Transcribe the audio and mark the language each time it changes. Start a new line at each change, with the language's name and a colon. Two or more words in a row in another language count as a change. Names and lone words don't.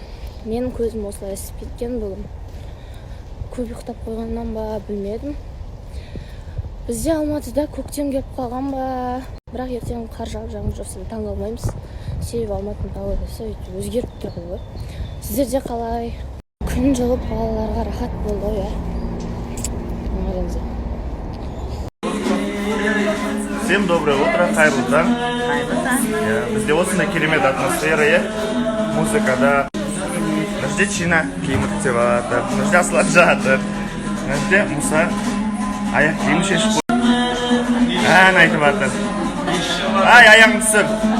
Kazakh: Менің көзім осылай ісіп кеткен бүгін. Көп ұйықтап қойғаннан ба, білмедім. Бізде Алматыда көктем келіп қалған ба? Бірақ ертең қар жауып жоқса таң алмаймыз. Себебі Алматының ауасы өзгеріп тұр ғой. Сіздерде қалай? Күн жылып балаларға рахат болды ғой,
Russian: Всем доброе утро,
Kazakh: қайырлы таң. Бізде осындай керемет атмосфера, музыкада. Мына Чина киім тіктеп жатыр, мына Аслан жатыр. Мына Мұса аяқ киім шешіп қойды. Ән айтып жатыр. Ай, аяғың түсіп.